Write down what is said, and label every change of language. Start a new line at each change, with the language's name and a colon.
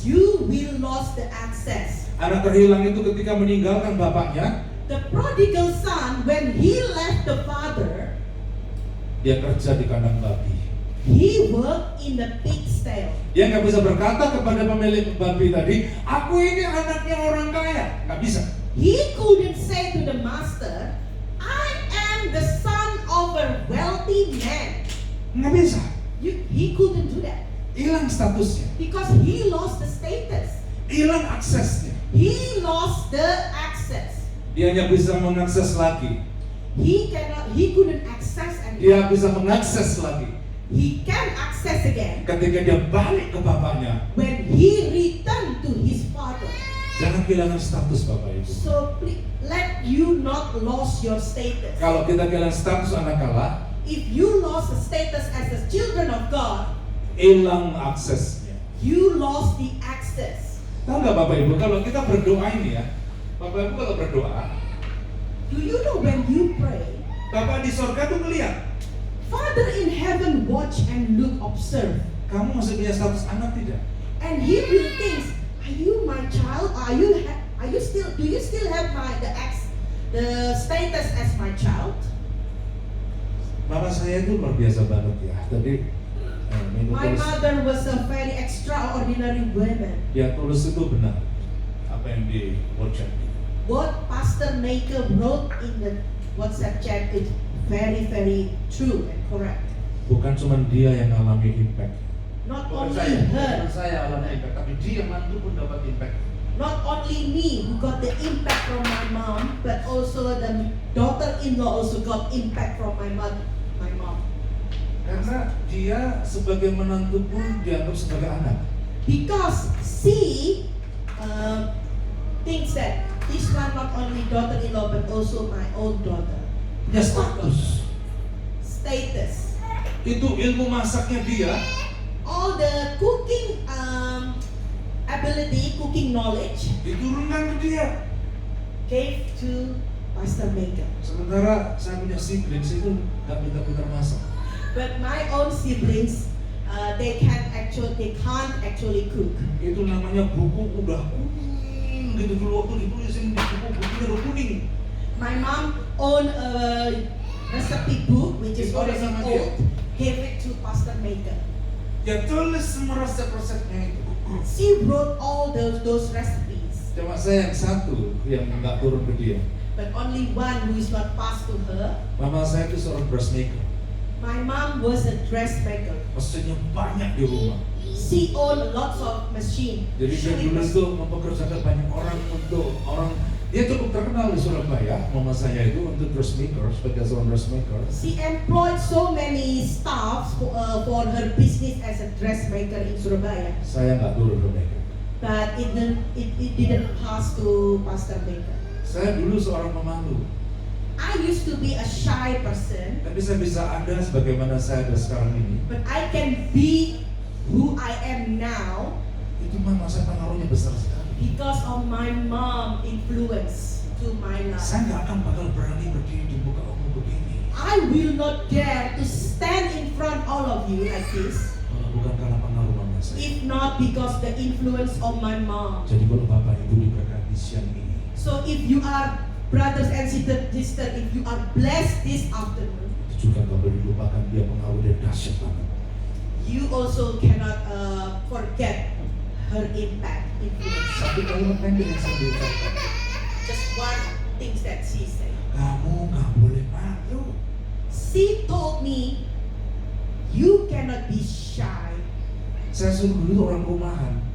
English: you will lost the access.
Indonesian: Anak terhilang itu ketika meninggalkan bapaknya,
English: The prodigal son, when he left the father,
Indonesian: dia kerja di kandang babi.
English: he worked in the pig stall.
Indonesian: Dia nggak bisa berkata kepada pemilik babi tadi, aku ini anaknya orang kaya. Nggak bisa.
English: He couldn't say to the master, I am the son of a wealthy man.
Indonesian: Nggak bisa.
English: He couldn't do that
Indonesian: Hilang statusnya,
English: because he lost the status.
Indonesian: hilang aksesnya.
English: He lost the access.
Indonesian: Dia hanya bisa mengakses lagi.
English: He couldn't access again.
Indonesian: Dia bisa mengakses lagi
English: He can access again
Indonesian: ketika dia balik ke bapaknya.
English: when he returned to his father.
Indonesian: Jangan kehilangan status Bapak Ibu.
English: So please, let you not lose your status.
Indonesian: Kalau kita kehilangan status anak Allah,
English: If you lost the status as the children of God,
Indonesian: hilang aksesnya.
English: you lost the access.
Indonesian: Tahu nggak Bapak Ibu, kalau kita berdoa ini ya, Bapak Ibu kalau berdoa,
English: Do you know when you pray,
Indonesian: Bapak di surga tuh ngeliat,
English: Father in heaven watch and look, observe,
Indonesian: kamu masih punya status anak tidak?
English: and He will think, are you my child? Do you still have the status as my child?
Indonesian: Mama saya itu luar biasa banget ya. Tadi Ini
English: My
Indonesian: tulis,
English: mother was a very extraordinary woman.
Indonesian: dia tulis itu benar. Apa yang di WhatsApp itu.
English: What Pastor Maker wrote in the WhatsApp chat is very, very true and correct.
Indonesian: Bukan cuma dia yang alami impact.
English: Not
Indonesian: Bukan bukan
English: her,
Indonesian: saya alami impact, tapi dia mantu pun dapat impact.
English: not only me who got the impact from my mom, but also the daughter-in-law also got impact from my mom.
Indonesian: Karena dia sebagai menantu pun dianggap sebagai anak.
English: Because she thinks that this one not only daughter-in-law but also my own daughter.
Indonesian: Punya status.
English: Status.
Indonesian: Itu ilmu masaknya dia.
English: All the cooking ability, cooking knowledge
Indonesian: Diturunkan ke dia.
English: gave to Pastor Maker.
Indonesian: Sementara saya punya siblings itu nggak pintar-pintar masak.
English: But my own siblings, they can't actually cook.
Indonesian: Itu namanya buku udah kuning gitu dulu waktu ditulisin di bukunya udah kuning.
English: My mom owned a recipe book which is
Indonesian: Itu ada
English: already
Indonesian: sama dia.
English: old, gave it to Pastor Maker.
Indonesian: Dia tulis semua resep-resepnya itu.
English: She wrote all those recipes,
Indonesian: Cuma saya yang satu yang nggak turun ke dia.
English: but only one who is not passed to her.
Indonesian: Mama saya itu seorang dressmaker.
English: My mom was a dressmaker.
Indonesian: Mesinnya banyak di rumah.
English: She owned lots of machine.
Indonesian: Jadi dia dulu itu mempekerjakan banyak orang untuk orang. Dia cukup terkenal di Surabaya. Mama saya itu untuk dressmaker, sebagai seorang dressmaker.
English: She employed so many staffs for her business as a dressmaker in Surabaya.
Indonesian: Saya nggak turun ke mereka.
English: But it didn't pass to Pastor Maker.
Indonesian: Saya dulu seorang pemalu.
English: I used to be a shy person,
Indonesian: Tapi saya bisa ada sebagaimana saya ada sekarang ini.
English: but I can be who I am now
Indonesian: Itu mama saya pengaruhnya besar sekali.
English: because of my mom influence to my life.
Indonesian: Saya nggak akan bakal berani berdiri di muka umum begini.
English: I will not dare to stand in front all of you like this
Indonesian: Kalau bukan karena pengaruh mama saya.
English: if not because the influence of my mom.
Indonesian: Jadi kalau bapak ibu diberkati siang ini,
English: So if you are brothers and sisters, if you are blessed this afternoon,
Indonesian: itu juga nggak boleh dilupakan dia pengaruh dan dahsyat banget.
English: you also cannot forget her impact, influence.
Indonesian: Satu kalimat pendek yang saya diucapkan.
English: Just one thing that she said.
Indonesian: Kamu nggak boleh malu.
English: She told me, you cannot be shy.
Indonesian: Saya suruh dulu orang rumahan,